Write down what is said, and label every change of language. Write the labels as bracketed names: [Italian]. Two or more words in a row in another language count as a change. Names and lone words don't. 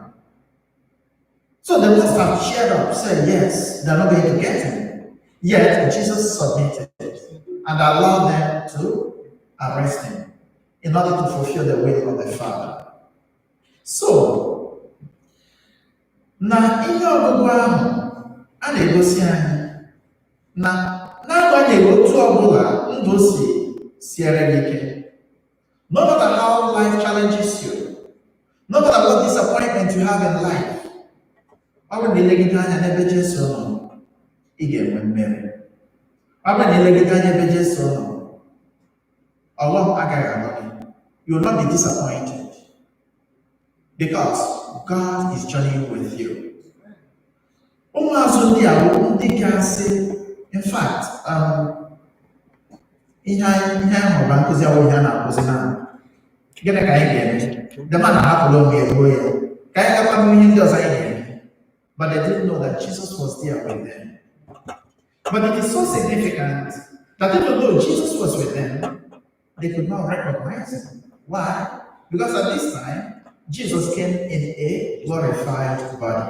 [English] So they must have cheered up, said, yes, they're not going to get him. Yet Jesus submitted and allowed them to arrest him in order to fulfill the will of the Father. So, [Igbo] na ihe ọgụgụ ahụ a na-egosi anyị na n'agbanyeghị otu ọbụla ndụ siere gị ike, [English] no matter how life challenges you, no matter what disappointment you have in life, [Igbo] ọ bụrụ na ilegide anya n'ebe Jesu nọ, ị ga-enwe mmeri. Ọ bụrụ na ilegide anya ebe Jesu nọ, ọghọm agaghị agba gị. [English] You will not be disappointed because God is journeying with you. [Igbo] Ụmụazụ ndị a bụ ndị ga-asị, [English] in fact, [Igbo] ihe ahụ bụ nkụzi ahụ ihe a na-akụzi na gịnị ka anyị ga-eme? Dema na hapụrụ onwe eruo ya ka anyị gakwa ihe ndị ọzọ anyị ga-eme. [English] But they didn't know that Jesus was there with them. But it is so significant that even though Jesus was with them, they could not recognize him. Why? Because at this time, Jesus came in a glorified body.